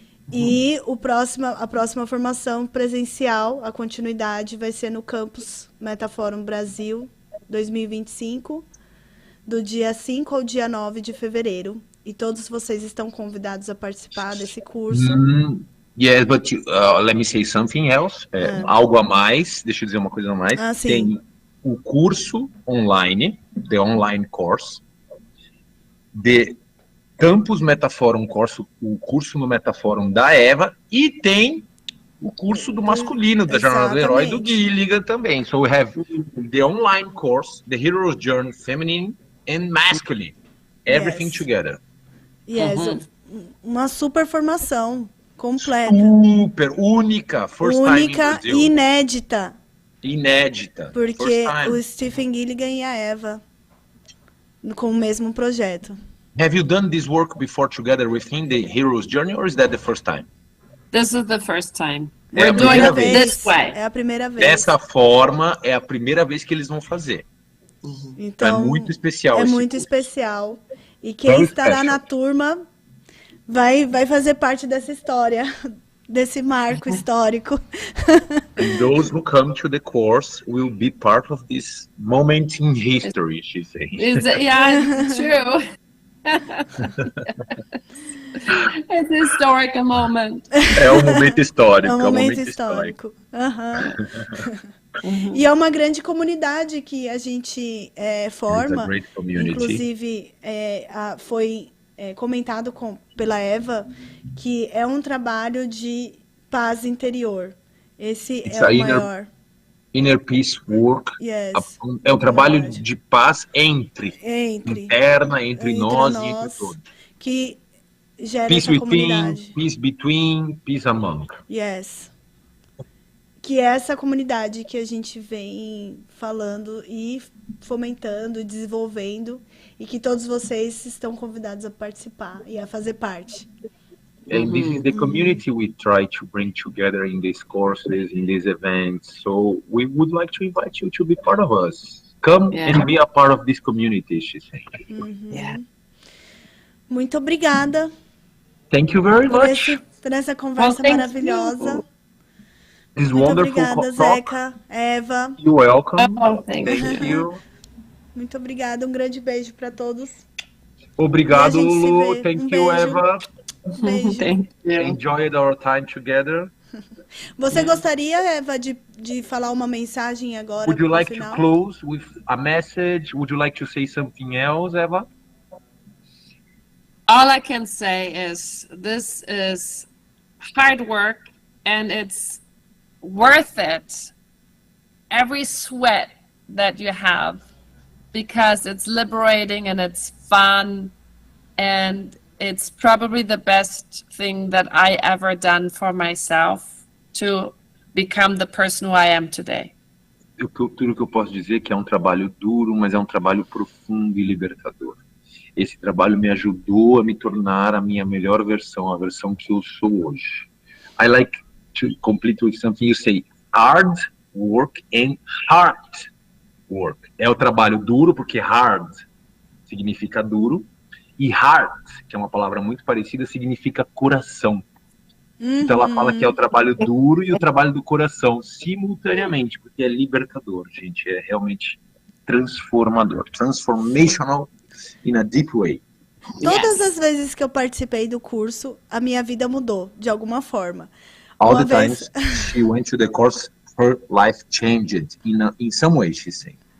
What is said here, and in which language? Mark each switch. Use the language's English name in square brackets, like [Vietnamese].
[Portuguese] E a próxima formação presencial, a continuidade, vai ser no campus Metaforum Brasil 2025, do dia 5 ao dia 9 de fevereiro. E todos vocês estão convidados a participar desse curso. [English] Yes, but let me say something else. [Portuguese] Algo a mais, deixa eu dizer uma coisa a mais. Tem o curso online, [English] the online course, [Portuguese] de Campus Metaforum Course, o curso no Metaforum da Eva, e tem o curso do masculino, da Jornada do Herói, do Gilligan também. [English] So we have the online course, the Hero's Journey Feminine and Masculine, everything together. [Portuguese] Yes, uma super formação completa. Super, única, [English] first time in Brazil. [Portuguese] Inédita. Inédita. Porque o Stephen Gilligan e a Eva com o mesmo projeto. [English] Have you done this work before together within the Hero's Journey, or is that the first time? This is the first time. We're doing it this way. [Portuguese] É a primeira vez. Dessa forma, é a primeira vez que eles vão fazer. Então, é muito especial. É muito especial. E quem estará na turma vai fazer parte dessa história, desse marco histórico. [English] And those who come to the course will be part of this moment in history, she says. Yeah, true. It's a historic moment. [Portuguese] É um momento histórico. É um momento histórico. E é uma grande comunidade que a gente forma. Inclusive, foi comentado pela Eva que é um trabalho de paz interior. Esse é o maior. [English] Inner peace work. Yes, [Portuguese] é um trabalho de paz interna, entre nós e entre todos. Que gera [English] peace [Portuguese] essa comunidade. [English] Peace between, peace among. Yes. [Portuguese] Que é essa comunidade que a gente vem falando e fomentando, desenvolvendo, e que todos vocês estão convidados a participar e a fazer parte. [English] And this is the community we try to bring together in these courses, in these events. So we would like to invite you to be part of us. Come and be a part of this community, she said. [Portuguese] Muito obrigada. [English] Thank you very much. [Portuguese] Por essa conversa maravilhosa. [English] This [Portuguese] Muito [English] wonderful [Portuguese] obrigada, [English] talk. [Portuguese] Zeca, Eva. [English] You're welcome. Thank you. [Portuguese] Muito obrigada. Um grande beijo para todos. Obrigado, Lu. [English] Thank you, Eva. [Portuguese] Beijo. [English] Thank you. Enjoyed our time together. [Portuguese] Você gostaria, Eva, de falar uma mensagem agora? [English] Would you like final? to close with a message? Would you like to say something else, Eva? All I can say is this is hard work and it's worth it. Every sweat that you have, because it's liberating and it's fun, and it's probably the best thing that I ever done for myself to become the person who I am today. [Portuguese] Tudo que eu posso dizer é que é um trabalho duro, mas é um trabalho profundo e libertador. Esse trabalho me ajudou a me tornar a minha melhor versão, a versão que eu sou hoje. [English] I like to complete with something you say, hard work and heart work. [Portuguese] É o trabalho duro, porque hard significa duro, e heart, que é uma palavra muito parecida, significa coração. Então ela fala que é o trabalho duro e o trabalho do coração, simultaneamente, porque é libertador, gente, é realmente transformador, [English] transformational in a deep way. [Portuguese] Todas as vezes que eu participei do curso, a minha vida mudou, de alguma forma. [English] All the times she went to the course, her life changed in some way, she said.